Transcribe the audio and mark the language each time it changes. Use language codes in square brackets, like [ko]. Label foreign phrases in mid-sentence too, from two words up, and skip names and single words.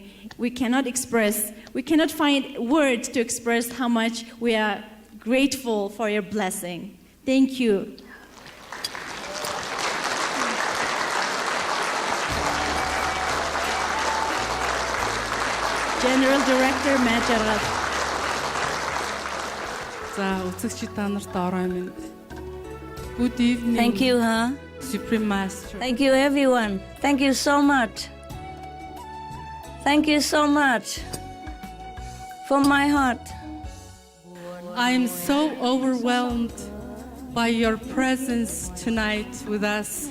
[en] We cannot find words to express how much we are grateful for your blessing. Thank you. General Director Matt Jargat. [mn] За үзэгчид та нарт орой минь. [en] Good evening. Thank you, huh? Supreme Master. Thank you, everyone. Thank you so much. Thank you so much. From my heart. I am so overwhelmed by your presence tonight with us.